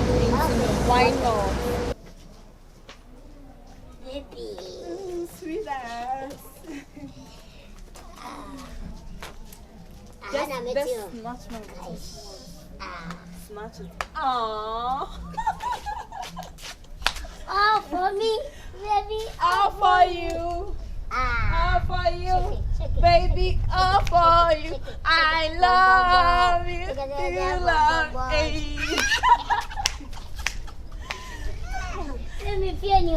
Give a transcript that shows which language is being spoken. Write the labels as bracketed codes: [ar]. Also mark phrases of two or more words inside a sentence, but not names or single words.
[en] Why not? Baby. Sweetheart. Just snatch my snatch it. Aww. Oh, for me, baby. All for you. All for you. Baby, all for you. I love you. You love me. Let me feel you.